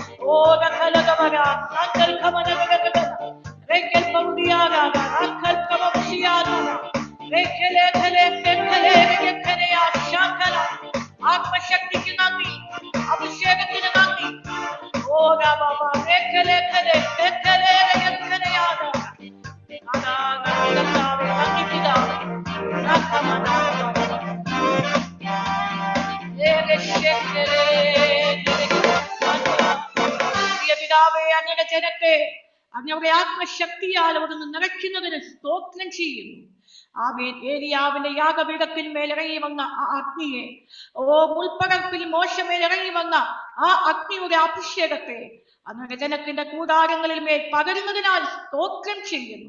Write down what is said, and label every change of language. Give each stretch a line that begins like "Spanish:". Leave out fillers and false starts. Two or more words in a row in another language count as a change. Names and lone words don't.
Malayalam: Rakalagavara, Rankal Kamanagavara, Rekel Parudiana, Rankal Kamapsiana, Rekele Kale, Rekele, Rekelea, Shankala, Atma Shakti Kinandi, Abhishek Kinandi, Oh Baba, Rekele Kale, Rekele, Rekeleana, Ana, Nakitave, Nakitida, Nakamana, പ്രിയ പിതാവേ, അങ്ങയുടെ ജനത്തെ അങ്ങയുടെ ആത്മശക്തിയാൽ അവിടുന്ന് നിറയ്ക്കുന്നതിന് സ്തോത്രം ചെയ്യുന്നു. ആമേൻ. ഏലിയാവിന്റെ യാഗപീഠത്തിന്മേൽ ഇറങ്ങി വന്ന ആ അഗ്നിയെ, മുൾപ്പടർപ്പിൽ മോശമേൽ ഇറങ്ങി വന്ന ആ അഗ്നിയുടെ അഭിഷേകത്തെ അങ്ങയുടെ ജനത്തിന്റെ കൂടാരങ്ങളിൽ മേൽ പകരുന്നതിനാൽ സ്തോത്രം ചെയ്യുന്നു.